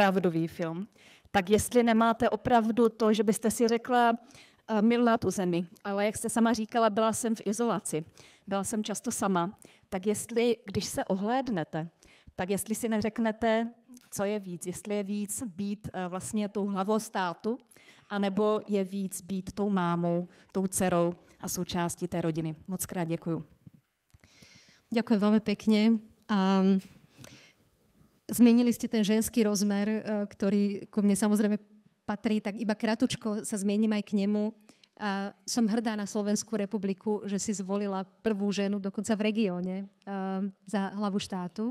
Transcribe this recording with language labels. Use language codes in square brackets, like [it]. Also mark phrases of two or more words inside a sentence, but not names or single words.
[cs] Tak jestli nemáte opravdu to, že byste si řekla, miluji tu zemi, ale jak jste sama říkala, byla jsem v izolaci, byla jsem často sama, tak když se ohlédnete, tak jestli si neřeknete, co je víc, jestli je víc být vlastně tou hlavou státu, anebo je víc být tou mámou, tou dcerou a součástí té rodiny. Moc krát děkuju. [sk] Ďakujem veľmi pekne. Zmenili ste ten ženský rozmer, ktorý ku mne samozrejme patrí, tak iba kratučko sa zmienim aj k nemu. Som hrdá na Slovenskú republiku, že si zvolila prvú ženu dokonca v regióne za hlavu štátu.